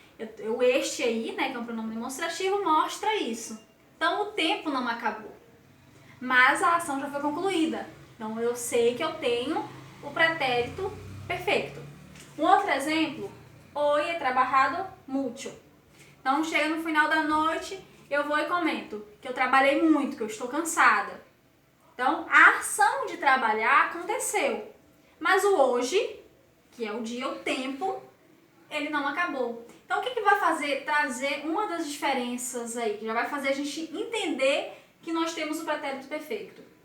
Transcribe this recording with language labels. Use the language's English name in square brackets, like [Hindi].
[Portuguese] Este aí, né, que é um pronome demonstrativo, mostra isso. Então, o tempo não acabou, mas a ação já foi concluída. Então, eu sei que eu tenho o pretérito perfeito. Um outro exemplo, [Spanish] hoy he trabajado mucho. [Portuguese] Então, chega no final da noite, eu vou e comento que eu trabalhei muito, que eu estou cansada. Então, a ação de trabalhar aconteceu, mas o hoje, que é o dia, o tempo, ele não acabou. Então, o que vai fazer? Trazer uma das diferenças aí, que já vai fazer a gente entender que nós temos o pretérito perfeito.